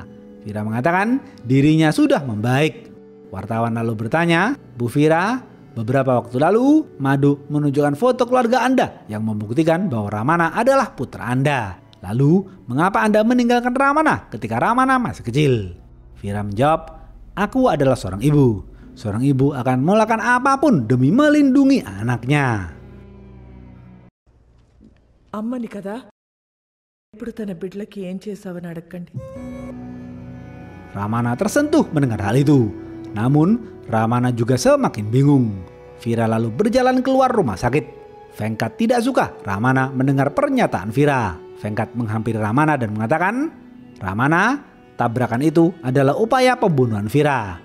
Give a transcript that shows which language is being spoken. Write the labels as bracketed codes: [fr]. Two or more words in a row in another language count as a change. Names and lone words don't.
[id] Vira mengatakan dirinya sudah membaik. Wartawan lalu bertanya, "Bu Vira, beberapa waktu lalu Madu menunjukkan foto keluarga Anda yang membuktikan bahwa Ramana adalah putra Anda. Lalu mengapa Anda meninggalkan Ramana ketika Ramana masih kecil?" Vira menjawab, "Aku adalah seorang ibu. Seorang ibu akan melakukan apapun demi melindungi anaknya." [te] అమ్మని కదా ఇప్పుడు తన బిడ్డలకి ఏం చేసావని అడగండి. [id] Ramana tersentuh mendengar hal itu. Namun Ramana juga semakin bingung. Vira lalu berjalan keluar rumah sakit. Venkat tidak suka Ramana mendengar pernyataan Vira. Venkat menghampiri Ramana dan mengatakan, "Ramana, tabrakan itu adalah upaya pembunuhan Vira.